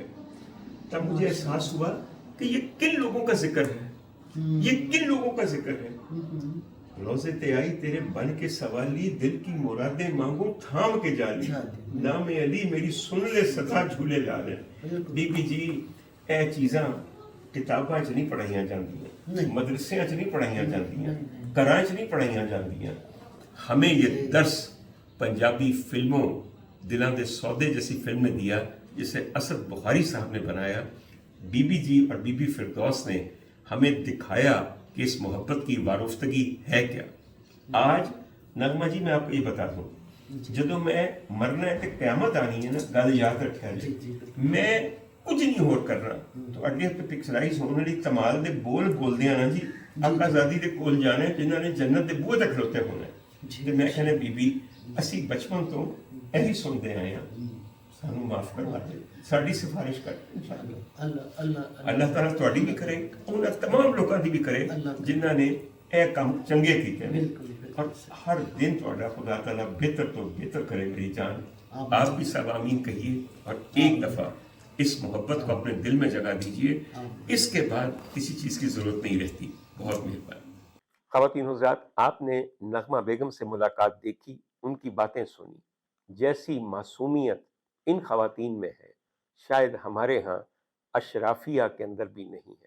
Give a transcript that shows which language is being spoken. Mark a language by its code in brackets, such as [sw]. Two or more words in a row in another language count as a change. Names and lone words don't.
[ur] تب مجھے احساس ہوا کہ یہ کن لوگوں کا ذکر ہے، یہ کن لوگوں کا ذکر ہے۔ روزے تے آئی تیرے بن کے سوالی، دل کی مرادیں مانگوں تھام کے جالی، نام علی میری سن لے ستا جھولے لا لے۔ بی بی جی، [pa] اے چیزاں کتاباں چ نہیں پڑھائیاں جاندیاں، مدرسیاں چ نہیں پڑھائیاں جاندیاں، گھراں چ نہیں پڑھائیاں جاندیاں۔ [ur] ہمیں یہ درس پنجابی فلموں دلاں دے سودے جیسی فلم نے دیا، جسے اسد بخاری صاحب نے بنایا۔ بی بی جی اور بی بی فردوس نے ہمیں دکھایا کہ اس محبت کی وارفتگی ہے کیا۔ [pa] آج نغمہ جی، میں آپ کو یہ بتا دوں، جدو میں مرنا ہے کہ قیامت آنی ہے نا، گل یاد رکھا جی، میں ਕੁਝ ਨਹੀਂ ਹੋਰ ਕਰਨਾ, ਤੁਹਾਡੇ ਤੇ ਪਿਕਚਰਾਈਜ਼ ਹੋਣ ਵਾਲੀ ਕਮਾਲ ਦੇ ਬੋਲਦੇ ਆ ਨਾ ਜੀ, ਆਕਾ ਆਜ਼ਾਦੀ ਦੇ ਕੋਲ ਜਾਣਾ ਜਿਨ੍ਹਾਂ ਨੇ ਜੰਨਤ ਦੇ ਬੂਹੇ ਤੱਕ ਖਲੋਤੇ ਹੋਣਾ। ਤੇ ਮੈਂ ਕਹਿੰਦਾ ਬੀਬੀ ਅਸੀਂ ਬਚਪਨ ਤੋਂ ਇਹੀ ਸੁਣਦੇ ਆਏ ਹਾਂ, ਸਾਨੂੰ ਮਾਫ ਕਰਵਾ ਦੇ, ਸਾਡੀ ਸਿਫਾਰਿਸ਼ ਕਰ ਇਨਸ਼ਾਅੱਲਾ ਅੱਲਾਹ ਤਾਲਾ ਤੁਹਾਡੀ ਵੀ ਕਰੇ, ਉਹਨਾਂ ਤਮਾਮ ਲੋਕਾਂ ਦੀ ਵੀ ਕਰੇ ਜਿਨ੍ਹਾਂ ਨੇ ਇਹ ਕੰਮ ਚੰਗੇ ਕੀਤੇ ਨੇ, [ur] اور ہر دن تھوڑا خدا تعالیٰ بہتر تو بہتر کرے میری جان۔ آپ بھی سب آمین کہیے اور ایک دفعہ اس محبت کو اپنے دل میں جگہ دیجئے، اس کے بعد کسی چیز کی ضرورت نہیں رہتی۔ بہت مہربانی۔ خواتین حضرات، آپ نے نغمہ بیگم سے ملاقات دیکھی، ان کی باتیں سنی، جیسی معصومیت ان خواتین میں ہے شاید ہمارے ہاں اشرافیہ کے اندر بھی نہیں ہے۔